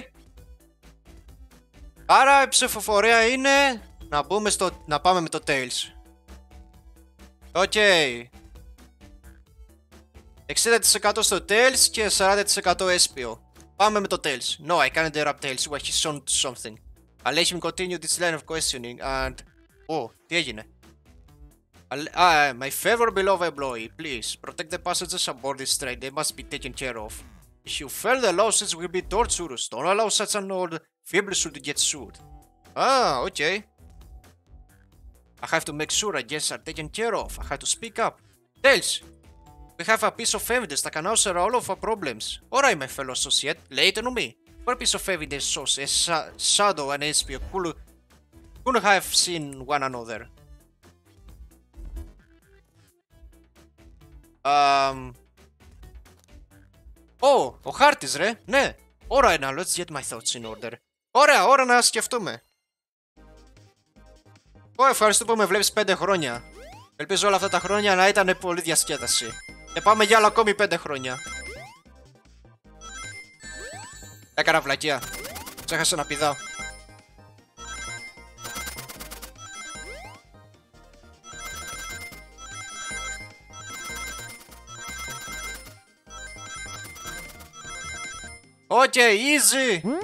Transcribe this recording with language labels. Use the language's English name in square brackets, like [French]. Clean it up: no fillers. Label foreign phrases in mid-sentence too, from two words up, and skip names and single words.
[Greek] Άρα η ψηφοφορία είναι να πάμε με το Tails. Οκ. 60% στο Tails και 40% Espio. Πάμε με το Tails. [English] No, I can't interrupt Tails while he's on to something. I'll let him continue this line of questioning and... [Greek] τι έγινε? [English] My favorite beloved employee, please protect the passengers aboard this train. They must be taken care of. If you fail, the losses will be torturous. Don't allow such an old feeble to get sued. Okay. I have to make sure our guests are taken care of. I have to speak up. Tails, we have a piece of evidence that can answer all of our problems. Alright, my fellow associate, lay it on me. What piece of evidence shows a Shadow and Espio couldn't have seen one another? [Greek] Ο χάρτης ρε, ναι. Ωραία, [English] now let's get my thoughts in order. [Greek] Ωραία, ώρα να σκεφτούμε. Ευχαριστώ που με βλέπεις 5 χρόνια. Ελπίζω όλα αυτά τα χρόνια να ήταν πολύ διασκέδαση. Και πάμε για άλλα ακόμη 5 χρόνια. Έκανα βλακεία. Ξέχασα να πηδάω. Οκ, easy.